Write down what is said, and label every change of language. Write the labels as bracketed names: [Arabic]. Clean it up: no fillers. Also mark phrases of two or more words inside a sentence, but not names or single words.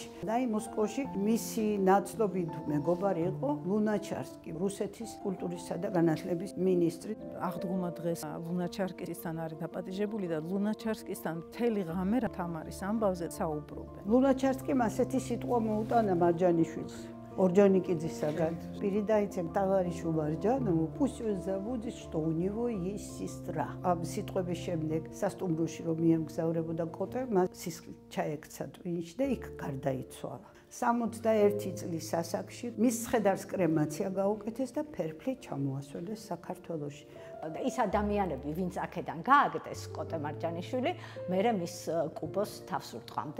[Georgian] და აი მოსკოვში მისი ნაცნობი მეგობარი იყო ლუნაჩარსკი, რუსეთის კულტურისა და განათლების მინისტრი. აღდგომა დღეს ლუნაჩარსკისთან არის დაპატიჟებული და ლუნაჩარსკისთან მთელი ღამე თამარის ამბავზე საუბრობენ. ლუნაჩარსკიმ ასეთი სიტყვა მოუტანა მარჯანიშვილს. Орджоникидзисаган. [Russian] Передайте товарищу Марджанову, пусть он забудет, что у него есть сестра. [Georgian] Ამ სიტყვების შემდეგ სასტუმროში რომ მიემგზავრებოდა კოტე, მას სისხლი ჩაექცა ტვინში და იქ გარდაიცვალა. 61 წლის ასაკში მის ხედავს კრემაცია გაუკეთეს და ფერფლი ჩამოასვენეს საქართველოში. და ის ადამიანები, ვინც აქედან გააგდეს კოტე მარჯანიშვილი, მერე მის კუბოს თავს ურტყამდნენ.